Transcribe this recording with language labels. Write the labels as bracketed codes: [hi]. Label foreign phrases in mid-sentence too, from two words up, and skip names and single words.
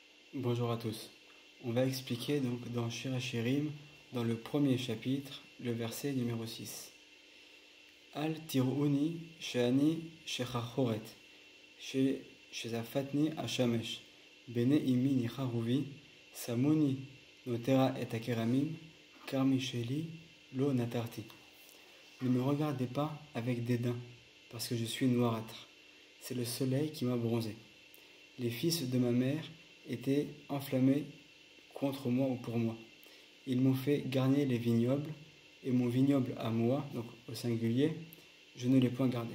[fr] Bonjour à tous. On va expliquer donc dans Shir HaShirim, dans le premier chapitre, le verset numéro 6. [he] אל תראוני שאני שחרחרת ששזפתני השמש בני אמי נחרו בי שמוני נטרה את הכרמים כרמי שלי לא נטרתי. [fr] Ne me regardez pas avec dédain, parce que je suis noirâtre. C'est le soleil qui m'a bronzé. Les fils de ma mère étaient enflammés contre moi ou pour moi. Ils m'ont fait garnir les vignobles, et mon vignoble à moi, donc au singulier, je ne l'ai point gardé.